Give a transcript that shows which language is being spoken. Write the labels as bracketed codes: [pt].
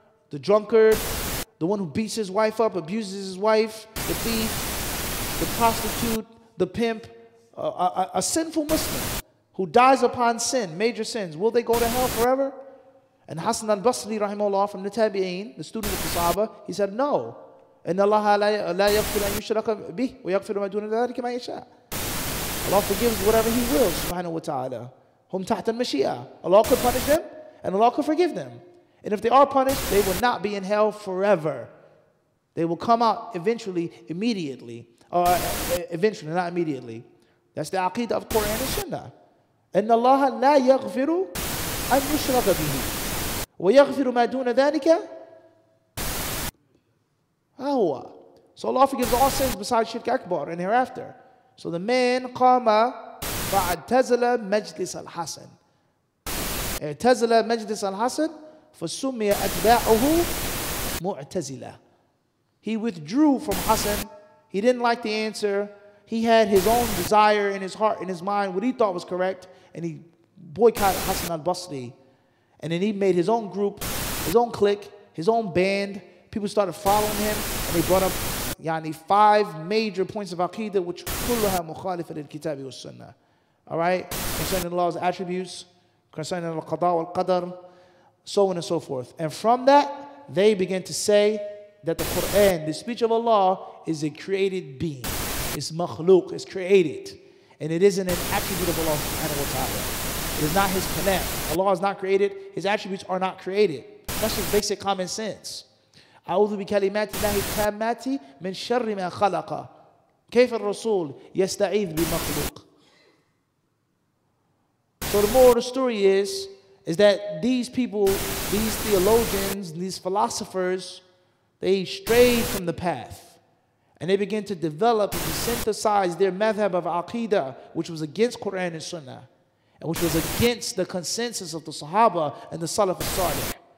[en] The drunkard, the one who beats his wife up, abuses his wife, the thief, the prostitute, the pimp, a sinful Muslim who dies upon sin, major sins, will they go to hell forever? And Hassan al-Basri, rahimahullah, from the Tabi'een, the student of the Sahaba, he said, no. [ar] إن الله لا يغفر أن يشرك به ويغفر ما دون ذلك ما يشاء. [en] Allah forgives whatever He wills, subhanahu wa ta'ala. [ar] Hum tahta al-mashi'ah. [en] Allah could punish them, and Allah could forgive them. And if they are punished, they will not be in hell forever. They will come out eventually, immediately. Or eventually, not immediately. That's the aqidah of Quran and Sunnah. [ar] إن الله لا يغفر أن يشرك به ويغفر ما دون ذلك هو. [en] So Allah forgives all sins besides shirk akbar and hereafter. So the man [ar] قام فاعتزل مجلس الحسن. اعتزل مجلس الحسن فسمي أتباعه معتزلة. [en] He withdrew from Hassan. He didn't like the answer. He had his own desire in his heart, in his mind, what he thought was correct, and he boycotted Hassan al-Basri. And then he made his own group, his own clique, his own band. People started following him, and they brought up 5 major points of aqidah, which [ar] كلها مخالفة للكتاب والسنة. [en] All right? Concerning Allah's attributes, concerning al-qada wal-qadar, so on and so forth. And from that, they began to say that the Quran, the speech of Allah, is a created being. It's makhluk, it's created. And it isn't an attribute of Allah subhanahu wa ta'ala. It is not His kalam. Allah is not created. His attributes are not created. That's just basic common sense. [ar] أعوذ بكلمات الله التامات من شر ما خلق. كيف الرسول يستعيذ بمخلوق. [en] So the moral of the story is that these people, these theologians, these philosophers, they strayed from the path. And they began to develop and to synthesize their madhab of aqidah, which was against Quran and Sunnah, and which was against the consensus of the Sahaba and the Salaf al-Salih.